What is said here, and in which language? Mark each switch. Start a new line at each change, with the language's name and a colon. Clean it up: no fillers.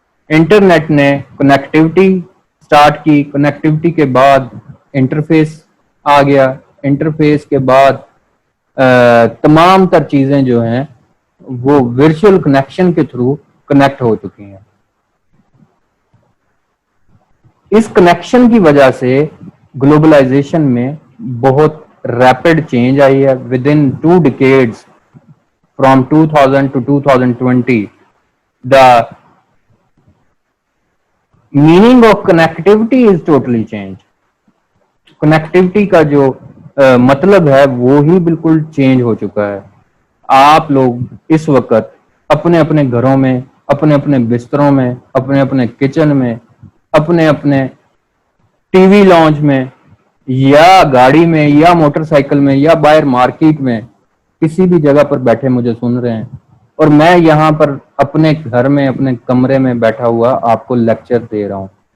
Hindi: Internet ने connectivity start की, connectivity के बाद इंटरफेस आ गया, इंटरफेस के बाद तमाम तर चीजें जो हैं वो वर्चुअल कनेक्शन के थ्रू कनेक्ट हो चुकी हैं। इस कनेक्शन की वजह से ग्लोबलाइजेशन में बहुत रैपिड चेंज आई है।
English: Within 2 decades from 2000 to 2020 the meaning of connectivity is totally changed।
Hindi: Connectivity का जो मतलब है वो ही बिल्कुल चेंज हो चुका है। आप लोग इस वक्त अपने अपने घरों में, अपने अपने बिस्तरों में, अपने अपने किचन में, अपने अपने टीवी लॉन्च में या गाड़ी में या मोटरसाइकिल में या बाहर मार्केट में किसी भी जगह पर बैठे मुझे सुन रहे हैं, और मैं यहाँ पर अपने घर में अपने कमरे में बैठा हुआ आपको लेक्चर दे रहा हूँ।